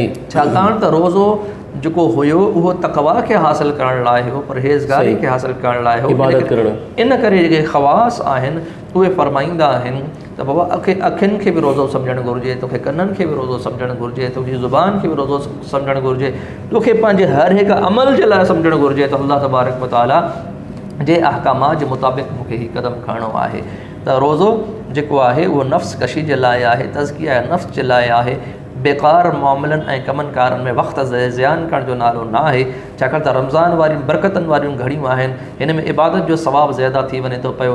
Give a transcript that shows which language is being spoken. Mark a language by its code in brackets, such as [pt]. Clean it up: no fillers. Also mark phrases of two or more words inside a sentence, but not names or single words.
[sd] छाकाणि त रोज़ो जेको हुयो उहो तक़वा खे हासिलु करण लाइ हो, परहेज़गारी खे हासिलु करण लाइ हो, इबादत करण। इन करे जेके ख़वास आहिनि उहे फ़रमाईंदा आहिनि त बाबा अखियुनि खे बि रोज़ो सम्झणु घुरिजे, तोखे कननि खे बि रोज़ो सम्झणु घुरिजे, तुंहिंजी ज़ुबान खे बि रोज़ो सम्झणु घुरिजे, तोखे पंहिंजे हर हिकु अमल जे लाइ सम्झणु घुरिजे त अल्लाह [ar] تبارك وتعالى [sd] जे अहकामात जे मुताबिक़ मूंखे हीउ क़दम खणणो आहे। त रोज़ो जेको आहे उहो नफ़्स कशी जे लाइ आहे, तज़किया नफ़्स जे लाइ आहे। बेकार मामलनि ऐं कमनि कारनि में वक़्तु ज़ियान करण जो नालो न आहे। छाकाणि त रमज़ान वारियूं बरकतनि वारियूं घड़ियूं आहिनि, हिन में इबादत जो सवाबु ज़्यादा थी वञे थो पियो।